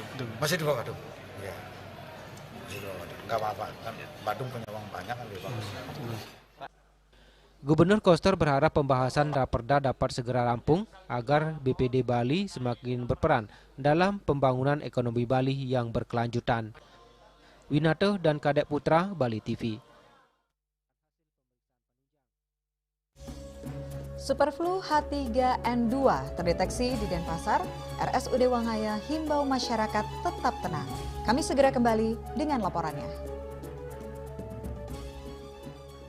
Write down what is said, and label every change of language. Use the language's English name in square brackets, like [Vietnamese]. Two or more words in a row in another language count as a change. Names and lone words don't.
[Indonesian] Masih di bawah Badung, ya. Nggak apa-apa, kan Badung punya uang banyak kan lebih bagus. Gubernur Koster berharap pembahasan raperda dapat segera rampung agar BPD Bali semakin berperan dalam pembangunan ekonomi Bali yang berkelanjutan. Winata dan Kadek Putra, Bali TV. Superflu H3N2 terdeteksi di Denpasar, RSUD Wangaya himbau masyarakat tetap tenang. Kami segera kembali dengan laporannya.